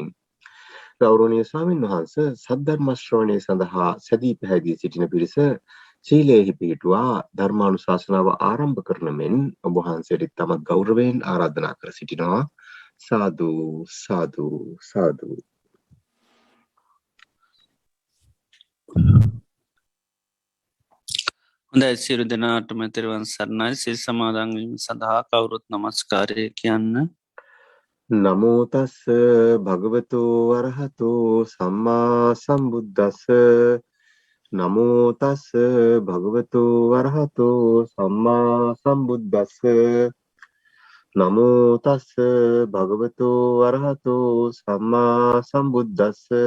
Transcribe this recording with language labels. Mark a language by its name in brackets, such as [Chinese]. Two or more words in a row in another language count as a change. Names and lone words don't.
[Sinhala] ගෞරවනීය ස්වාමින් වහන්සේ සද්ධර්ම ශ්‍රවණය සඳහා සැදී පැහැදී සිටින පිරිස සීලයෙහි පිහිටුවා ධර්මානුශාසනාව ආරම්භ කරන මෙන් ඔබ වහන්සේට තමත් ගෞරවයෙන් ආරාධනා කර සිටිනවා. සාදු සාදු සාදු. හොඳයි සියලු දෙනාටම තෙරුවන් සරණයි. සිල් සමාදන් වීම සඳහා කවුරුත් නමස්කාරය කියන්න. [Pali] නමෝ තස්ස භගවතු වරහතු සම්මා සම්බුද්දස්ස. නමෝ තස්ස භගවතු වරහතු සම්මා සම්බුද්දස්ස. නමෝ තස්ස භගවතු වරහතු සම්මා සම්බුද්දස්ස.